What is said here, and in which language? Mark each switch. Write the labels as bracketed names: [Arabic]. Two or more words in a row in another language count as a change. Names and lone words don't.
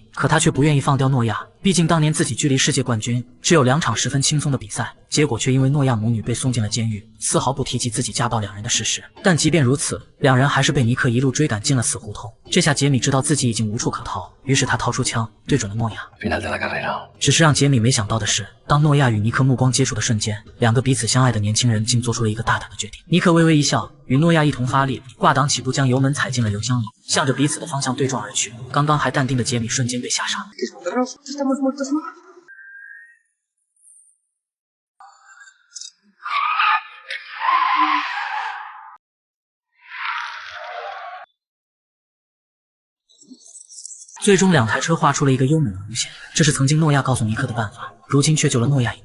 [Chinese] 可他却不愿意放掉诺亚，毕竟当年自己距离世界冠军只有2场十分轻松的比赛，结果却因为诺亚母女被送进了监狱，丝毫不提及自己家暴两人的事实。但即便如此，两人还是被尼克一路追赶进了死胡同。这下杰米知道自己已经无处可逃，于是他掏出枪对准了诺亚。 [Spanish] Final de la carrera. [Chinese] 只是让杰米没想到的是，当诺亚与尼克目光接触的瞬间，两个彼此相爱的年轻人竟做出了一个大胆的决定。尼克微微一笑，与诺亚一同发力，挂档起步将油门踩进了油箱里，向着彼此的方向对撞而去。刚刚还淡定的杰米瞬间被吓傻。最终两台车画出了一个优美的弧线，这是曾经诺亚告诉尼克的办法，如今却救了诺亚一命。